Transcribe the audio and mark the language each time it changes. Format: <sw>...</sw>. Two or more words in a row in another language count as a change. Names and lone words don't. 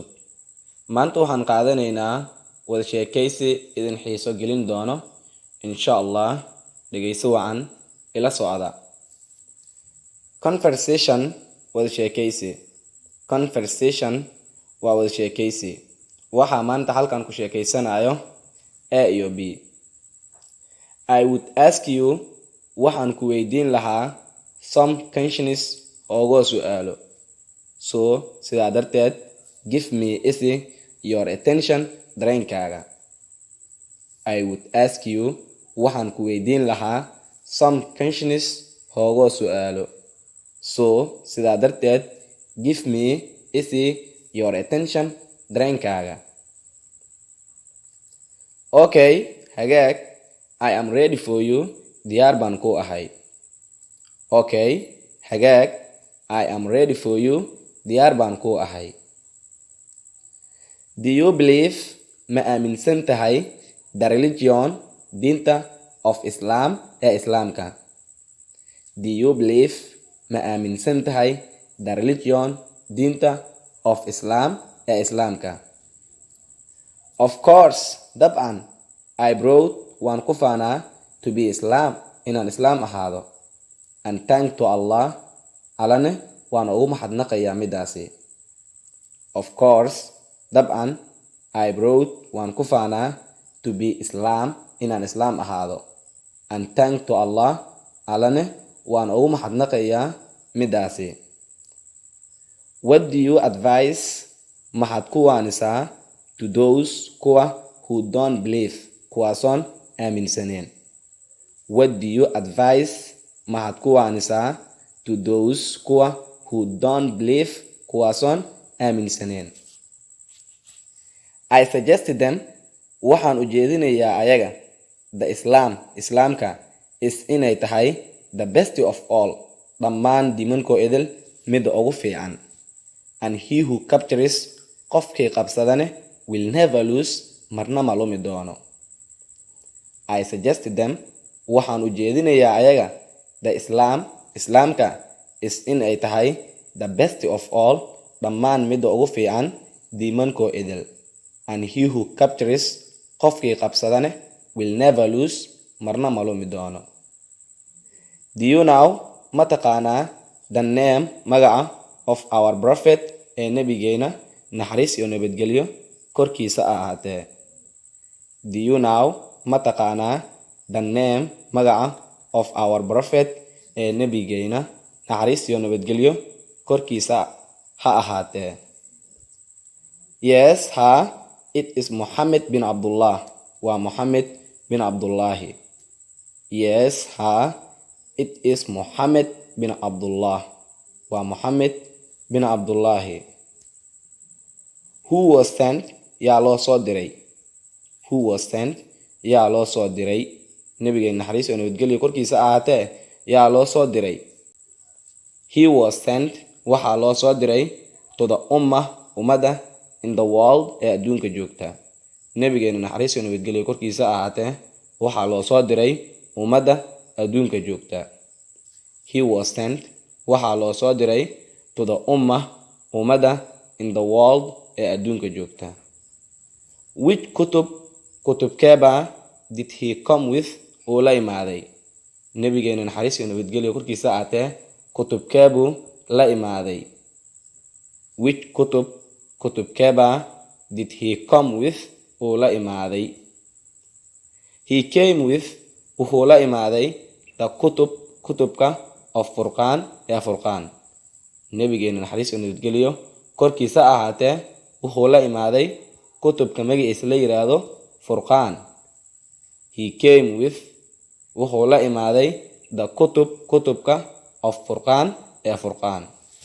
<so>Maanta waxaan qaadanaynaa wada sheekaysi idin xiiso gelin doono.</so> <ar>إن شاء الله,</ar> <so>dhegeyso wacan ila socda. Conversation wada sheekaysi. Conversation waa wada sheekaysi. Waxaa maanta halkan ku sheekaysanayo A iyo B.</so> <en>I would ask you</en> <so>waxaan ku weydiin lahaa</so> <en>some questions</en> <so>oo su'aalo. So, sidaa darteed,</so> <en>give me your attention dareenkaaga. I would ask you</en> <so>waxaan ku weydiin lahaa</so> <en>some questions</en> <so>oo su'aalo. So, sidaa darteed,</so> <en>give me your attention dareenkaaga.</en> <so>Okay, hagaag.</so> <en>I am ready for you.</en> <so>Diyaar baan ku ahay. Okay, hagaag.</so> <en>I am ready for you.</en> <so>Diyaar baan ku ahay.</so> <en>Do you believe</en> <so>ma aaminsan tahay</so> <en>the religion diinta of Islam</en> <so>ee Islaamka?</so> <en>Do you believe</en> <so>ma aaminsan tahay</so> <en>the religion diinta of Islam</en> <so>ee Islaamka?</so> <en>Of course, dabcan. I brought</en> <so>waan ku faanaa</so> <en>to be Islam</en> <so>inaan Islam ahaado.</so> <en>And thank to Allah,</en> <so>Allane waan ugu mahadnaqayaa midaasi.</so> <en>Of course,</en> <so>dabcan,</so> <en>I brought</en> <so>waan ku faanaa</so> <en>to be Islam</en> <so>inaan Islam ahaado.</so> <en>And thank to Allah,</en> <so>Allane waan ugu mahadnaqayaa midaasi.</so> <en>What do you advise</en> <so>maxad ku waanisaa</so> <en>to those kuwa who don't believe</en> <so>kuwaasoon aaminsaneen?</so> <en>What do you advise</en> <so>maxad ku waanisaa</so> <en>to those kuwa who don't believe</en> <so>kuwaasoon aaminsaneen?</so> <en>I suggested them</en> <so>waxaan u jeedinayaa ayaga the Islaamka is inay tahay</so> <en>the best of all</en> <so>dhammaan diimankoo idil midda ugu fiican.</so> <en>And he who captures</en> <so>qofkii qabsadane</so> <en>will never lose</en> <so>marna ma lumi doono.</so> <en>I suggested them</en> <so>waxaan u jeedinayaa ayaga the Islaamka is inay tahay</so> <en>the best of all</en> <so>dhammaan midda ugu fiican diimankoo idil.</so> <en>And he who captures</en> <so>qofkii qabsadane</so> <en>will never lose</en> <so>marna ma lumi doono.</so> <en>Do you know</en> <so>ma taqaanaa</so> <en>the name</en> <so>magaca</so> <en>of our prophet</en> <so>ee nabigeena naxariis iyo nabadgelyo korkiisa ahaatee?</so> <en>Do you know</en> <so>ma taqaanaa</so> <en>the name</en> <so>magaca</so> <en>of our prophet</en> <so>ee nabigeena naxariis iyo nabadgelyo korkiisa ha ahaatee?</so> <en>Yes, it is Muhammad bin Abdullah.</en> <so>Waa Muhammad bin Abdullahi.</so> <en>Yes, it is Muhammad bin Abdullah.</en> <so>Waa Muhammad bin Abdullahi.</so> <en>Who was sent?</en> <so>Yaa loo soo diray.</so> <en>Who was sent?</en> <so>Yaa loo soo diray. Nabigeena naxariis iyo nabadgelyo korkiisa ahaatee yaa loo soo diray.</so> <en>He was sent</en> <so>waxaa loo soo diray</so> <en>to the ummadda in the world</en> <so>ee adduunka joogta. Nabigeena naxariis iyo nabadgelyo korkiisa ahaatee waxaa loo soo diray ummadda adduunka joogta.</so> <en>He was sent</en> <so>waxaa loo soo diray</so> <en>to the ummadda in the world</en> <so>ee adduunka joogta.</so> <en>Which kutubkeebaa did he come with</en> <so>oo la imaaday? Nabigeena naxariis iyo nabadgelyo korkiisa ahaatee kutubkeebuu la imaaday.</so> <en>Which kutubkeebaa did he come with</en> <so>oo la imaaday?</so> <en>He came with</en> <so>wuxuu la imaaday</so> <en>the kutubka of Furqaan ee Furqaan.</en> <so>Nabigeena naxariis iyo nabadgelyo korkiisa ahaatee wuxuu la imaaday kutubka magaciisa la yiraahdo Furqaan.</so> <en>He came with</en> <so>wuxuu la imaaday</so> <en>the kutubka of Furqaan ee Furqaan.</en>